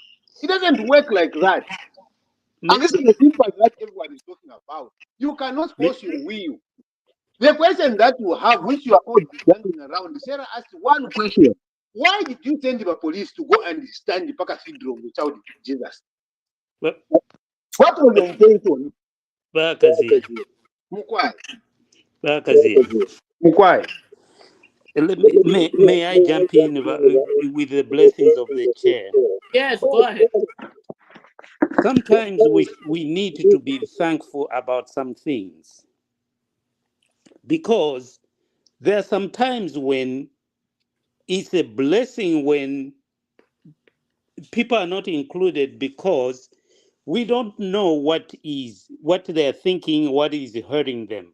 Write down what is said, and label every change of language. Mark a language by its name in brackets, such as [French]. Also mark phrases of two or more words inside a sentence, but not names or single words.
[English] It doesn't work like that. And this is the simple that everyone is talking about. You cannot force your will. The question that you have, which you are all dancing around, Sarah asked one question. Why did you send the police to go and stand the cathedral of the child Jesus? But What was the intention? Vakazia, Mukwai. Vakazia. Mukwai. May I jump in with the blessings of the chair? Yes, go ahead. Sometimes we need to be thankful about some things, because there are some times when it's a blessing when people are not included, because we don't know what they're thinking, what is hurting them.